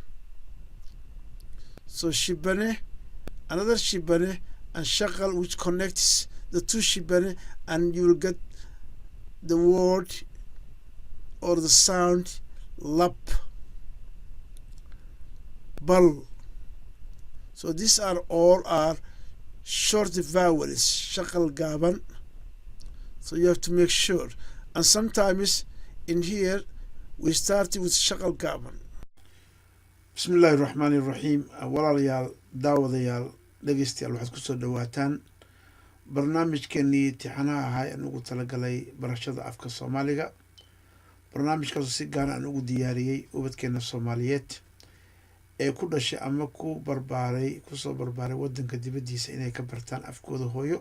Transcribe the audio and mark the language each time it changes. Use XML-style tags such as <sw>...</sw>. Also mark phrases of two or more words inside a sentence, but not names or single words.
<en>So shibane, another shibane, and shakal, which connects the two shibane, and you will get the word or the sound lap, bal. So these are all short vowels, shakal gaban. So you have to make sure. And sometimes in here we start with shakal gaban.</en> <ar>بسم الله الرحمن الرحيم.</ar> <so>Walaalayaal, daawadayaal, dhegeystayaal, waxaad kusoo dhawaataan barnaamijkeenii imtixaanaha ahaa aan ugu talagalay barashada afka Soomaaliga. barnaamijkaas si gaar ah aan ugu diyaariyey ubadkeena Soomaaliyeed ee ku dhashay ama kusoo barbaaray wadanka dibadiisa inay ka bartaan afkooda hooyo.</so>